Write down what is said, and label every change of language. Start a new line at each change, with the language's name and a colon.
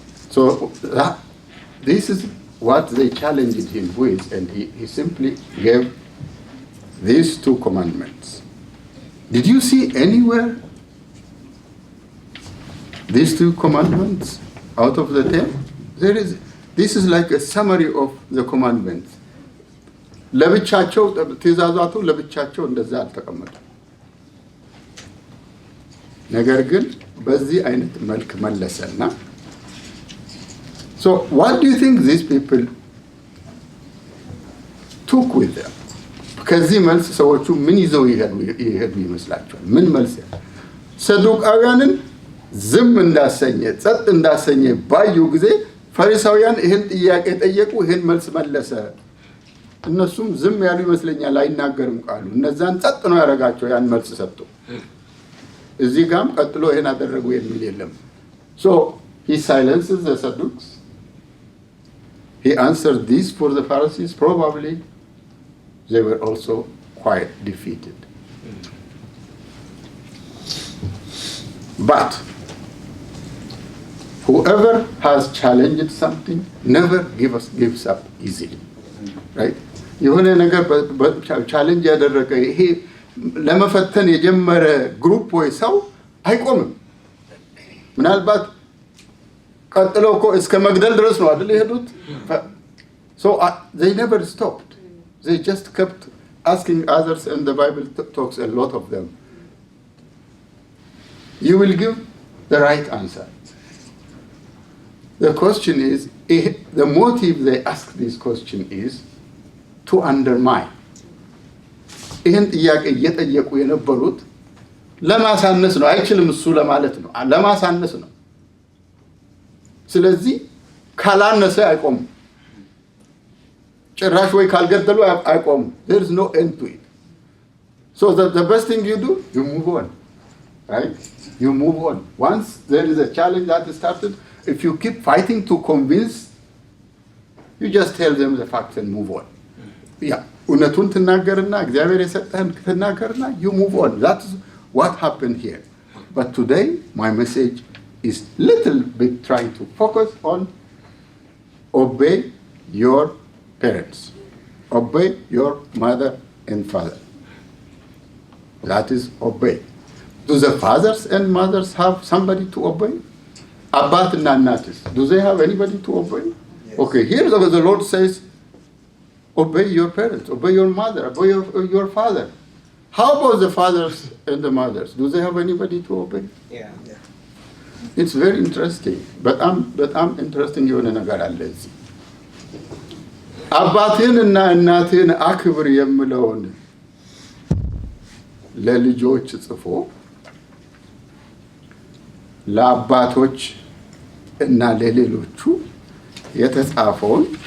English: So this is what they challenged him with, and he simply gave these two commandments. Did you see anywhere these two commandments out of the 10? This is like a summary of the commandments.
Amharic: ለብቻቸው ትእዛዛቱ ለብቻቸው እንደዛ አልተቀመጡ፣ ነገር ግን በዚህ አይነት መልክ መለሰና
English: so what do you think these people took with them?
Amharic: ከዚህ መልስ ሰዎቹ ምን ይዘው ይሄዱ ይመስላችኋል? ምን መልስ? ሰዱቃውያንን ዝም እንዳሰኘ ጸጥ እንዳሰኘ ባዩ ጊዜ ፈሪሳውያን ይህን ጥያቄ ጠየቁ፣ ይህን መልስ መለሰ። እነሱም ዝም ያሉ ይመስለኛል፣ አይናገርም ቃሉ። እነዛን ጸጥ ነው ያደረጋቸው፣ ያን መልስ ሰጡ። እዚህ ጋም ቀጥሎ ይሄን አደረጉ የሚል የለም።
English: So he silences the Sadducees. He answered this for the Pharisees. Probably they were also quite defeated. But whoever has challenged something never gives up easily, right?
Amharic: የሆነ ነገር ቻሌንጅ ያደረገ ይሄ ለመፈተን የጀመረ ግሩፕ ወይ ሰው አይቆምም። ምናልባት ቀጥለው እኮ እስከ መግደል ድረስ ነው አይደል የሄዱት?
English: So they never stopped. They just kept asking others, and the Bible talks a lot of them. You will give the right answer. The question is, the motive they ask this question is to undermine.
Amharic: ይህን ጥያቄ እየጠየቁ የነበሩት ለማሳነስ ነው። አይችልም እሱ ለማለት ነው፣ ለማሳነስ ነው። ስለዚህ ካላነሰ አይቆም፣ ጭራሽ ወይ ካልገደሉ አይቆም።
English: there is no end to it. So the best thing you do, you move on, right? You move on. Once there is a challenge that is started, if you keep fighting to convince, you just tell them the facts and move on.
Amharic: Yeah, እውነቱን ትናገርና እግዚአብሔር የሰጠህን ትናገርና
English: you move on. That's what happened here. But today my message is little bit trying to focus on obey your parents, obey your mother and father. That is obey. Do the fathers and mothers have somebody to obey?
Amharic: አባትና እናትስ
English: do they have anybody to obey? Yes. Okay, here the Lord says, obey your parents, obey your mother, obey your father. How about the fathers and the mothers? Do they have anybody to obey? Yeah. Yeah. It's very interesting.
Amharic: በጣም ኢንትረስቲንግ የሆነ ነገር አለ እዚህ። አባትህንና እናትህን አክብር የምለውን ለልጆች ጽፎ ለአባቶች እና ለሌሎቹ የተጻፈውን